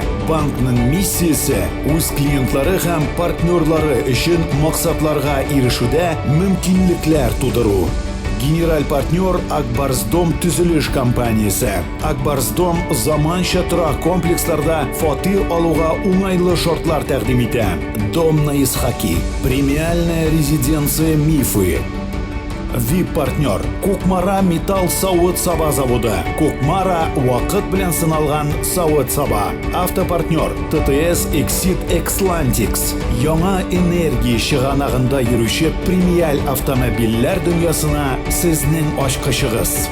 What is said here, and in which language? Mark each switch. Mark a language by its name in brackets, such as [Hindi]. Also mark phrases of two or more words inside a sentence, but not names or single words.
[Tatar] Банкның миссиясе үз клиентлары һәм партнерлары өчен максатларга ирешүдә мөмкинлекләр тудыру. Генераль партнер Акбарсдом төзелеш компаниясе. Акбарсдом заманча торак комплексларда фатир алуга уңайлы шартлар тәкъдим итә. Дом на Исхаки. Премиальная резиденция Мифы. VIP-партнер Кукмара металл савыт-саба заводы. Кукмара вакыт белән сыналган савыт-саба. Автопартнер ТТС Exit Xlantix. Яңа энергия чыганагында йөрүче премиаль автомобильләр дөньясына сезнең ачкычыгыз.